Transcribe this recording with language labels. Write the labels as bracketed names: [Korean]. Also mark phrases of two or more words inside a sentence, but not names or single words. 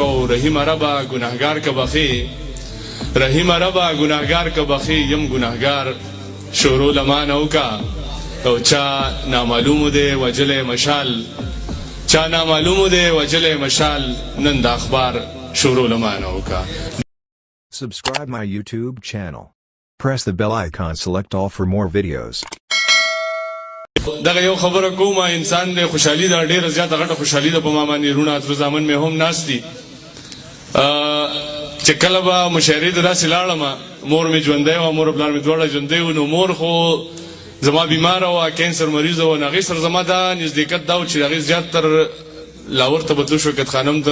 [Pashto] او رحیم ربه ګناهګار که بخې، رحیم ربه ګناهګار که بخې، یم ګناهګار شورو لمانه وکړه. او چا نامعلومو دی وجلی مشال، چا نامعلومو دی وجلی مشال، نن د اخبار شورو لمانه وکړه. [English] Subscribe my YouTube channel. Press the bell icon, select all for more videos. [Pashto] دغه یو خبره کومه، انسان دی خوشحالي ده ډېره زیاته غټه خوشحالي ده په ما باندې رونه اترو زامن مې هم ناست دي چې کله به مشاعرې ته داسې لاړم، مور مې ژوندی وه، مور پلار مې دواړه ژوندی وو. نو مور خو زما بیماره وه، کینسر مریضه وه، نو هغې سره زما دا نزدېکت دا و چې هغې زیات تر لاهور ته به تلو شو کتخانم ته.